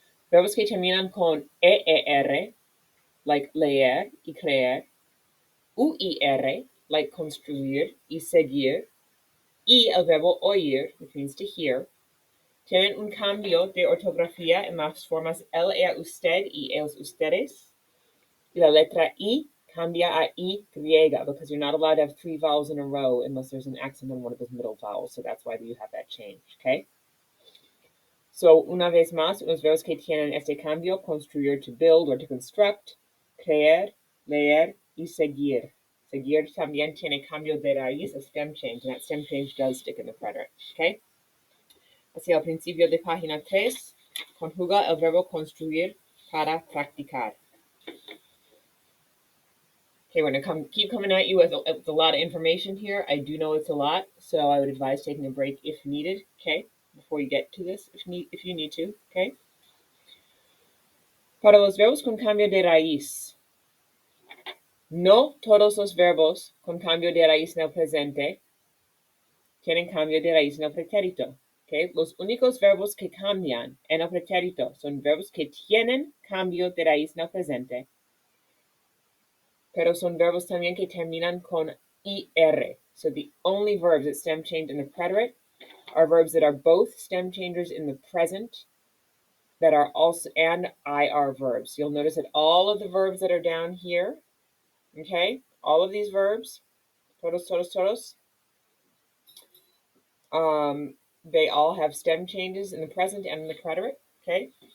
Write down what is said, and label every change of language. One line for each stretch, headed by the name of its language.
Spanish: Verbos que terminan con EER, like leer y creer, UIR, like construir y seguir, y el verbo oír,
English: which means to hear,
Spanish: tienen un cambio de ortografía en las formas él, usted y ellos, ustedes. Y la letra I cambia a I griega
English: because you're not allowed to have 3 vowels in a row unless there's an accent on one of those middle vowels. So that's why you have that change, okay?
Spanish: So, una vez más, unos verbos que tienen este cambio, construir,
English: to build or to construct,
Spanish: creer, leer y seguir. Seguir también tiene cambio de raíz,
English: a stem change, and that stem change does stick in the preterite, okay?
Spanish: Hacia el principio de página 3, conjuga el verbo construir para practicar.
English: Okay, we're going to keep coming at you with a lot of information here. I do know it's a lot, so I would advise taking a break if needed, okay, before you get to this, if you need to, okay?
Spanish: Para los verbos con cambio de raíz, no todos los verbos con cambio de raíz en el presente tienen cambio de raíz en el pretérito, okay? Los únicos verbos que cambian en el pretérito son verbos que tienen cambio de raíz en el presente, pero son verbos también que terminan con IR.
English: So the only verbs that stem change in the preterite are verbs that are both stem changers in the present that are also and IR verbs. You'll notice that all of the verbs that are down here, okay, all of these verbs, todos, they all have stem changes in the present and in the preterite, okay?